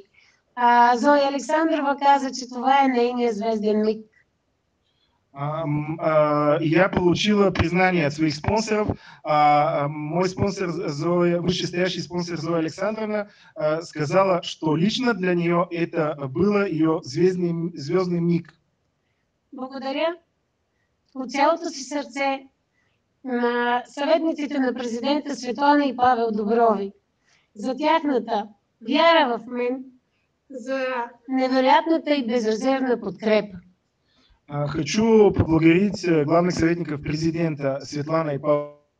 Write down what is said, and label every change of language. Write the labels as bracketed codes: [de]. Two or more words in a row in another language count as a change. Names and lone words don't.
[bg] Зоя Александрова каза, че това е нейният звезден миг. [ru] Я получила признание от своих спонсоров. Мой спонсор, вышестоящий спонсор Зоя Александровна, сказала, что лично для нее это было ее звездный миг. [bg] Благодаря от цялото си сърце на съветниците на президента Светлана и Павел Доброви за тяхната вяра в мен, за невероятната и безрезервна подкрепа. [ru] Хочу поблагодарить главных советников президента Светлана и Павла.